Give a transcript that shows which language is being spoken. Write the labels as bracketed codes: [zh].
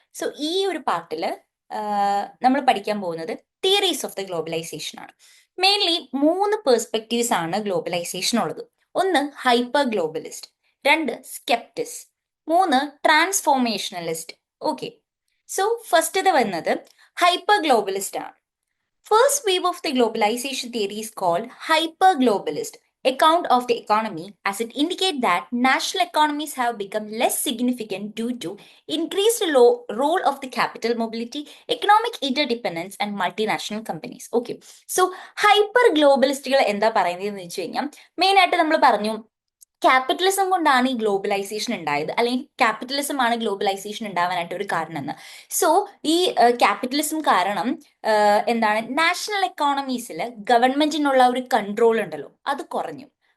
[ml] So ഈ ഒരു പാർട്ടിൽ നമ്മൾ പഠിക്കാൻ പോകുന്നത് തിയറീസ് ഓഫ് ദ ഗ്ലോബലൈസേഷൻ ആണ്. മെയിൻലി 3 പെർസ്പെക്റ്റീവ്സ് ആണ് ഗ്ലോബലൈസേഷൻ ഉള്ളത്. ഒന്ന് ഹൈപ്പർ ഗ്ലോബലിസ്റ്റ്, 2 സ്കെപ്റ്റിസ്, 3 ട്രാൻസ്ഫോർമേഷണലിസ്റ്റ്. ഓക്കെ, സോ ഫസ്റ്റ് ഇത് വന്നത് ഹൈപ്പർ ഗ്ലോബലിസ്റ്റ് ആണ്. [en] First wave of the globalization theory is called hyper-globalist account of the economy, as it indicates that national economies have become less significant due to increased role of the capital mobility, economic interdependence and multinational companies. Okay, so hyper-globalists [ml] എന്താ പറയുന്നതെന്ന് വെച്ച് കഴിഞ്ഞാൽ main ആയിട്ട് നമ്മൾ പറഞ്ഞു capitalism കൊണ്ടാണ് ഈ globalisation ഉണ്ടായത്, അല്ലെങ്കിൽ ക്യാപിറ്റലിസം ആണ് ഗ്ലോബലൈസേഷൻ ഉണ്ടാവാനായിട്ട് ഒരു കാരണം എന്ന്. സോ ഈ ക്യാപിറ്റലിസം കാരണം എന്താണ്, നാഷണൽ എക്കോണമീസിൽ ഗവൺമെന്റിനുള്ള ഒരു കൺട്രോൾ ഉണ്ടല്ലോ അത് കുറഞ്ഞു.